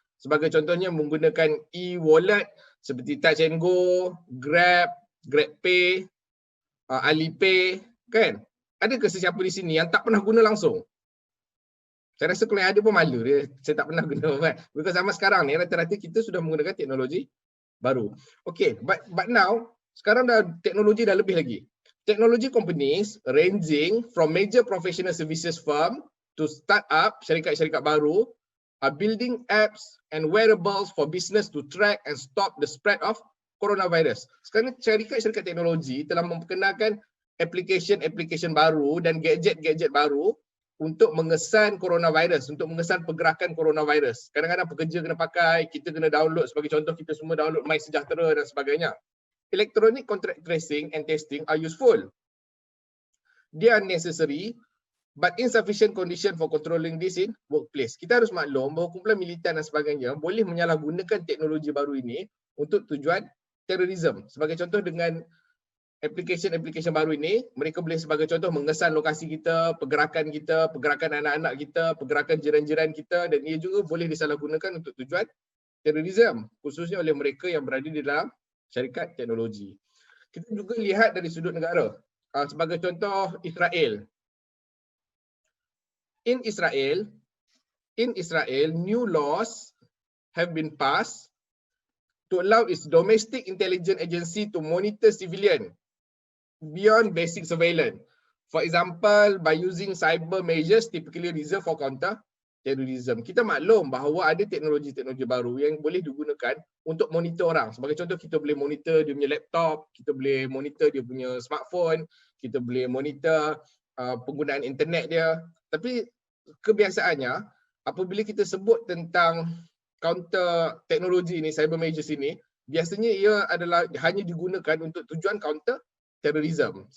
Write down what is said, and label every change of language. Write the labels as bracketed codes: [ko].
[ms] Sebagai contohnya menggunakan e-wallet seperti Touch and Go, Grab, GrabPay, Alipay, kan? Adakah sesiapa di sini yang tak pernah guna langsung? Saya rasa kalau yang ada pun malu dia, saya tak pernah guna kan. Because zaman sekarang ni rata-rata kita sudah menggunakan teknologi baru. [en] Okay, but now [ms] sekarang dah teknologi dah lebih lagi. [en] Technology companies ranging from major professional services firm to start-up, [ms] syarikat-syarikat baru [en] are building apps and wearables for business to track and stop the spread of coronavirus. [ms] Sekarang syarikat-syarikat teknologi telah memperkenalkan application baru dan gadget-gadget baru untuk mengesan coronavirus, untuk mengesan pergerakan coronavirus. Kadang-kadang pekerja kena pakai, kita kena download, sebagai contoh kita semua download MySejahtera dan sebagainya. [en] Electronic contact tracing and testing are useful. They are necessary but insufficient condition for controlling this in workplace. [ms] Kita harus maklum bahawa kumpulan militan dan sebagainya boleh menyalahgunakan teknologi baru ini untuk tujuan terorisme. Sebagai contoh dengan aplikasi baru ini, mereka boleh sebagai contoh mengesan lokasi kita, pergerakan anak-anak kita, pergerakan jiran-jiran kita, dan ia juga boleh disalahgunakan untuk tujuan terorisme, khususnya oleh mereka yang berada di dalam syarikat teknologi. Kita juga lihat dari sudut negara. Sebagai contoh Israel. [en] In Israel, new laws have been passed to allow its domestic intelligence agency to monitor civilian beyond basic surveillance. For example, by using cyber measures typically reserved for counter terrorism. [ms] Kita maklum bahawa ada teknologi-teknologi baru yang boleh digunakan untuk monitor orang. Sebagai contoh, kita boleh monitor dia punya laptop, kita boleh monitor dia punya smartphone, kita boleh monitor penggunaan internet dia. Tapi kebiasaannya, apabila kita sebut tentang counter teknologi ini, cyber measures ini, biasanya ia adalah hanya digunakan untuk tujuan counter terorisme.